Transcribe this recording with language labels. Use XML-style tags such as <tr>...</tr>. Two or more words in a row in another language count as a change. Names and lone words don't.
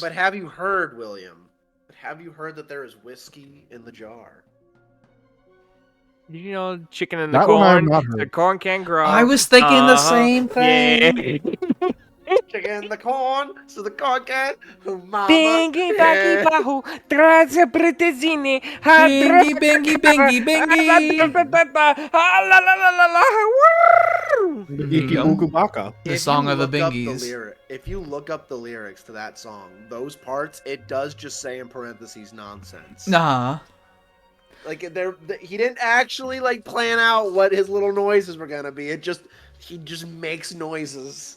<en>But have you heard, William? Have you heard that there is whiskey in the jar? Did you know chicken in the That one I have corn? not The heard. corn can grow. I was thinking the Uh-huh. same thing. Yeah. Chicken in the corn, so the corn can. Mama. Bingy baggy bahu, traze pretezini, Bingy, bingy, bingy, bingy. la la la la la. Iki go. Buku Baka. The If song you of the look up Bingies. if you look up the lyrics to that song, those parts, it does just say in parentheses nonsense. Nah. Like he didn't actually like plan out what his little noises were gonna be. He just makes noises.</en>